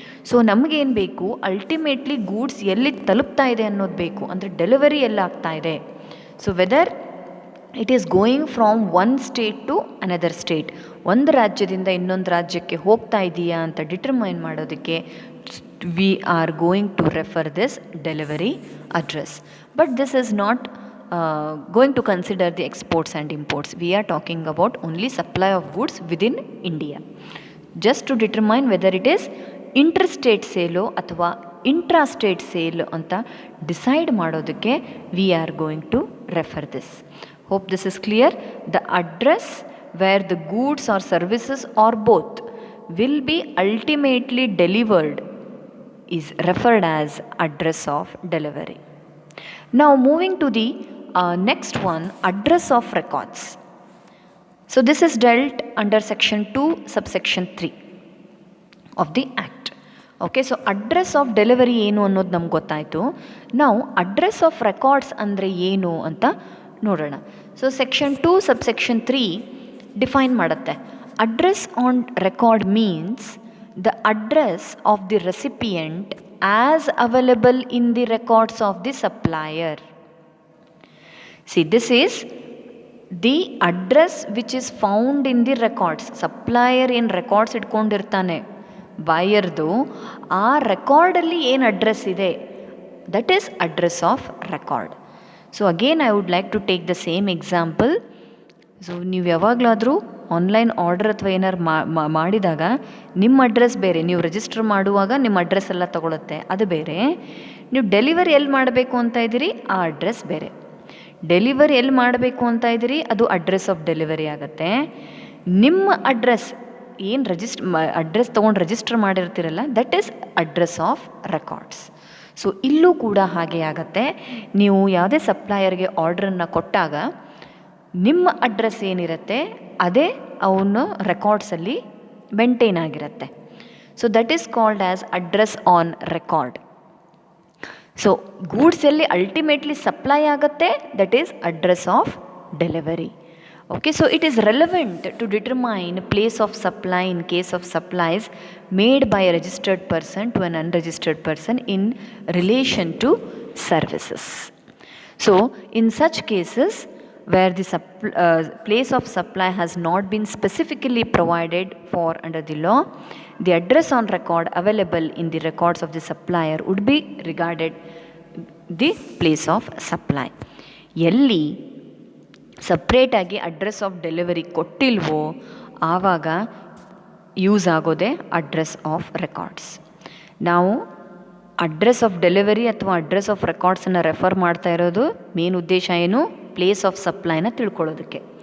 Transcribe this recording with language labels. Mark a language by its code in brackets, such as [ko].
[kn] So ನಮಗೇನು ಬೇಕು, ultimately goods ಎಲ್ಲಿ ತಲುಪ್ತಾ ಇದೆ ಅನ್ನೋದು ಬೇಕು, ಅಂದರೆ ಡೆಲಿವರಿ ಎಲ್ಲ ಆಗ್ತಾ ಇದೆ. [en] so whether it is going from one state to another state, [kn] ಒಂದು ರಾಜ್ಯದಿಂದ ಇನ್ನೊಂದು ರಾಜ್ಯಕ್ಕೆ ಹೋಗ್ತಾ ಇದೆಯಾ ಅಂತ ಡಿಟರ್ಮೈನ್ ಮಾಡೋದಕ್ಕೆ [en] we are going to refer this delivery address. But this is not going to consider the exports and imports. We are talking about only supply of goods within India. Just to determine whether it is interstate sale ಅಥವಾ intrastate sale [kn] ಅಂತ decide ಮಾಡೋದಕ್ಕೆ [en] we are going to refer this. Hope this is clear. The address where the goods or services or both will be ultimately delivered is referred as address of delivery. Now moving to the next one, address of records. So this is dealt under section 2 subsection 3 of the act. [kn] Okay, so address of delivery ಏನು ಅನ್ನೋದು ನಮ್ಗೆ ಗೊತ್ತಾಯಿತು. ನಾವು address of records ಅಂದರೆ ಏನು ಅಂತ ನೋಡೋಣ. So section 2 subsection 3 define ಮಾಡುತ್ತೆ. [en] Address on record means the address of the recipient as available in the records of the supplier. See, this is the address which is found in the records. [kn] Supplier ಏನು records ಇಟ್ಕೊಂಡಿರ್ತಾನೆ ಬೈಯರ್ದು, ಆ ರೆಕಾರ್ಡಲ್ಲಿ ಏನು address ಇದೆ, [en] That is address of record. So again I would like to take the same example. [kn] So ನೀವು ಯಾವಾಗಲಾದರೂ online order ಅಥವಾ ಏನಾರು ಮಾಡಿದಾಗ ನಿಮ್ಮ ಅಡ್ರೆಸ್ ಬೇರೆ, ನೀವು ರಿಜಿಸ್ಟರ್ ಮಾಡುವಾಗ ನಿಮ್ಮ ಅಡ್ರೆಸ್ ಎಲ್ಲ ತೊಗೊಳುತ್ತೆ, ಅದು ಬೇರೆ. ನೀವು ಡೆಲಿವರಿ ಎಲ್ಲಿ ಮಾಡಬೇಕು ಅಂತ ಇದ್ದೀರಿ ಆ ಅಡ್ರೆಸ್ ಬೇರೆ. ಡೆಲಿವರಿ ಎಲ್ಲಿ ಮಾಡಬೇಕು ಅಂತ ಇದ್ದೀರಿ ಅದು ಅಡ್ರೆಸ್ ಆಫ್ ಡೆಲಿವರಿ ಆಗುತ್ತೆ. ನಿಮ್ಮ ಅಡ್ರೆಸ್ ಏನು ಅಡ್ರೆಸ್ ತೊಗೊಂಡು register ಮಾಡಿರ್ತೀರಲ್ಲ, [en] That is address of records. [kn] So ಇಲ್ಲೂ ಕೂಡ ಹಾಗೆ ಆಗುತ್ತೆ. ನೀವು ಯಾವುದೇ ಸಪ್ಲೈಯರ್ಗೆ ಆರ್ಡ್ರನ್ನು ಕೊಟ್ಟಾಗ ನಿಮ್ಮ ಅಡ್ರೆಸ್ ಏನಿರುತ್ತೆ ಅದೇ ಅವನ ರೆಕಾರ್ಡ್ಸಲ್ಲಿ ಮೇಂಟೈನ್ ಆಗಿರುತ್ತೆ. [en] So that is called as address on record. [kn] So goods ಎಲ್ಲಿ ಅಲ್ಟಿಮೇಟ್ಲಿ ಸಪ್ಲೈ ಆಗುತ್ತೆ, [en] That is address of delivery. Okay, so it is relevant to determine place of supply in case of supplies made by a registered person to an unregistered person in relation to services. So in such cases where the place of supply has not been specifically provided for under the law, the address on record available in the records of the supplier would be regarded the place of supply. [kn] Yelli ಸಪ್ರೇಟಾಗಿ address of delivery ಕೊಟ್ಟಿಲ್ವೋ ಆವಾಗ use ಆಗೋದೇ address of records. ನಾವು address of delivery ಅಥವಾ address of ರೆಕಾರ್ಡ್ಸನ್ನು refer ಮಾಡ್ತಾ ಇರೋದು main ಉದ್ದೇಶ ಏನು, place of ಸಪ್ಲೈನ ತಿಳ್ಕೊಳ್ಳೋದಕ್ಕೆ.